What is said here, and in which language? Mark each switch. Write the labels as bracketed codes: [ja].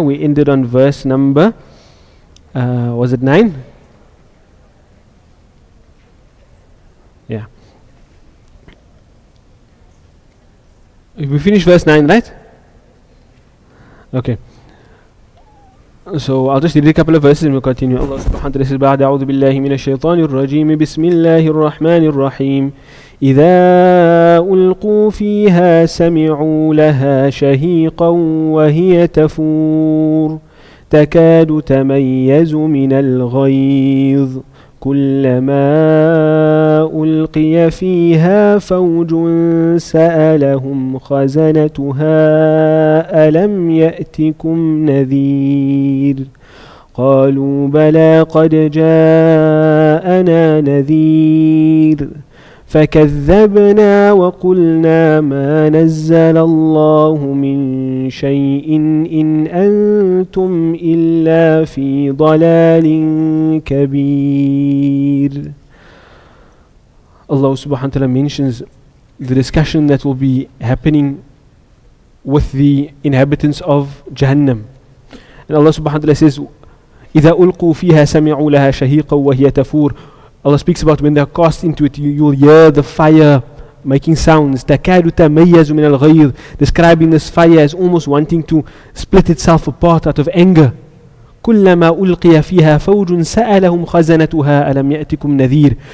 [en] We ended on verse number, was it 9? Yeah. We finished verse 9, right? Okay. So I'll just read a couple of verses and we'll continue. Allah subhanahu wa ta'ala says, [ar] بعد أعوذ بالله من الشيطان الرجيم بسم الله الرحمن الرحيم إذا ألقوا فيها سمعوا لها شهيقا وهي تفور تكاد تميز من الغيظ كلما ألقي فيها فوج سألهم خزنتها ألم يأتكم نذير قالوا بلى قد جاءنا نذير فكذبنا وقلنا ما نزل الله من شيء إن أنتم إلا في ضلال كبير. [en] Allah subhanahu wa ta'ala mentions the discussion that will be happening with the inhabitants of Jahannam. And Allah subhanahu wa ta'ala says, [ar] إِذَا أُلْقُوا فِيهَا سَمِعُوا لَهَا شَهِيقًا وَهِيَ تَفُورُ. [en] Allah speaks about when they are cast into it, you'll hear the fire making sounds. [ar] تَكَادُ تَمَيَّزُ مِنَ الْغَيْظِ, [en] describing this fire as almost wanting to split itself apart out of anger. [ar] كُلَّمَا أُلْقِيَ فِيهَا فَوْجٌ سَأَلَهُمْ خَزَنَتُهَا أَلَمْ يَأْتِكُمْ نَذِيرٌ.